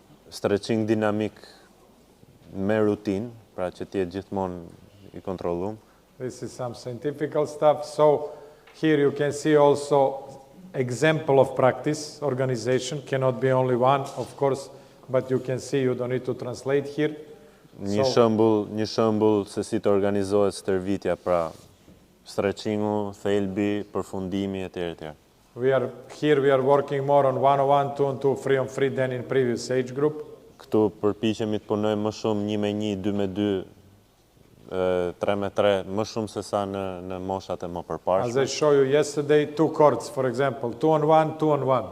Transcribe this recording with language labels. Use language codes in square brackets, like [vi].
[sq] Stretching dinamik me rutinë, pra që të jetë gjithmonë i kontrolluar. [en] This is some scientific stuff. So here you can see also example of practice. Organization cannot be only one, of course, but you can see you don't need to translate here. [sq] Një shembull se si të organizohet stërvitja, pra stretchingu, thelbi, përfundimi etj. [en] We are working more on 1-on-1, 2-on-2, 3-on-3 than in previous age group. [sq] Këtu përpiqemi të punojmë më shumë 1-1, 2-2, 3-3, më shumë se sa në moshat e më përparshme. [en] As I showed you yesterday, 2 courts, for example, 2-on-1, 2-on-1.